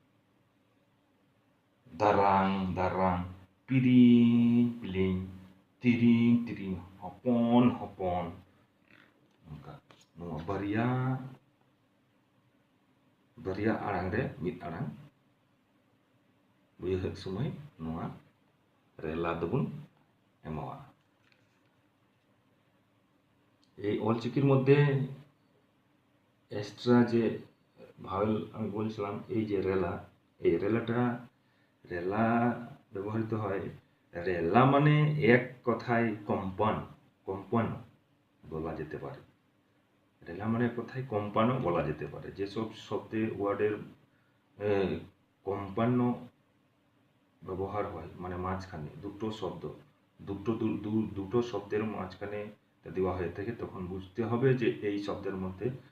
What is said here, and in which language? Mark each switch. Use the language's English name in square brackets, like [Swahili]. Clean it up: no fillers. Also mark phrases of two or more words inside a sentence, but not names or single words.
[Santali] ᱫᱟᱨᱟᱝ ᱫᱟᱨᱟᱝ ᱯᱤᱨᱤᱝ ᱯᱤᱞᱤᱝ ᱛᱤᱨᱤᱝ ᱛᱤᱨᱤᱝ ᱦᱚᱯᱚᱱ ᱦᱚᱯᱚᱱ ᱱᱚᱝᱠᱟ ᱱᱚᱣᱟ ᱵᱟᱨᱭᱟ ᱟᱲᱟᱝ ᱨᱮ ᱢᱤᱫ ᱟᱲᱟᱝ ᱩᱭᱦᱟᱹᱨ ᱥᱚᱢᱚᱭ ᱱᱚᱣᱟ ᱨᱮᱞᱟ ᱫᱚᱵᱚᱱ এমাওয়া [Bangla] এই অলচিকির মধ্যে এক্সট্রা যে ভাওয়েল আমি বলছিলাম এই যে রেলা এই রেলা ব্যবহৃত হয় রেলা মানে এক কথায় কম্পানো বলা যেতে পারে রেলা মানে এক কথায় কম্পানো বলা যেতে পারে যেসব শব্দের ওয়ার্ডের কম্পানো ব্যবহার হয় মানে মাঝখানে দুটো শব্দের মাঝখানে দেওয়া হয়ে থাকে তখন বুঝতে হবে যে এই শব্দের মধ্যে